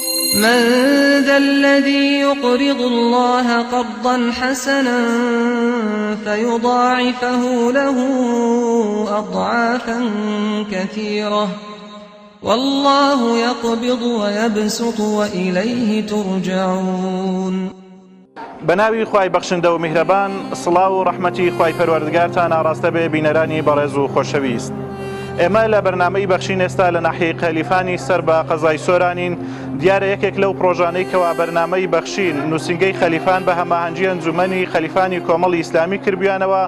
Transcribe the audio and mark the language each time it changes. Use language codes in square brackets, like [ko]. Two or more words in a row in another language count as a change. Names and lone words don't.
[ar] من ذا الذي يقرض الله قرضا حسنا فيضاعفه له أضعافا كثيرة والله يقبض ويبسط وإليه ترجعون. [ckb] بناوی خوای بەخشندە و میهرەبان، سڵاو و ڕەحمەتی خوای پەروەردگارتان ئاڕاستە بێ بینەرانی بەڕێز و خۆشەویست. ئێمە لە بەرنامەی بەخشین ئێستا لە ناحیەی قەلیفانی سەر بە قەزای سۆرانین. دیارە یەکێک لەو پرۆژانەی کەوا بەرنامەی بەخشین نووسینگەی خەلیفان بە هەماهەنگی ئەنجومەنی خەلیفانی کۆمەڵی ئیسلامی کردویانەوە.